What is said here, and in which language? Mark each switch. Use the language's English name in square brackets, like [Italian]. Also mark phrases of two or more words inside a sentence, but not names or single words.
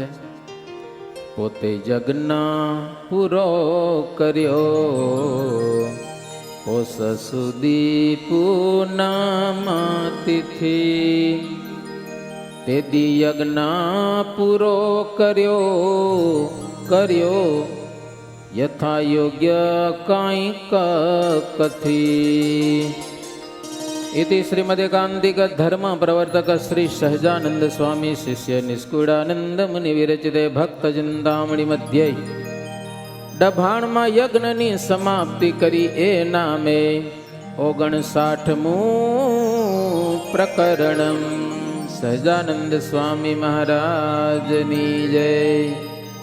[Gujarati] પોતે જગના પૂરો કર્યો, હોસ સુધી પૂનમા તિથિ, તે દી યજ્ઞ પૂરો કર્યો યથા યોગ્ય કાંઈક કથી. ઇતિ શ્રીમદેકાંતિક ધર્મ પ્રવર્તક શ્રી સહજાનંદ સ્વામી શિષ્ય નિષ્કુળાનંદ મુનિ વિરચિતે ભક્ત ચિંતામણિ મધ્ય ડભાણ માં યજ્ઞ સમાપ્તિ કરી એ નામે 59મું પ્રકરણ. સહજાનંદ સ્વામી મહારાજ ની જય.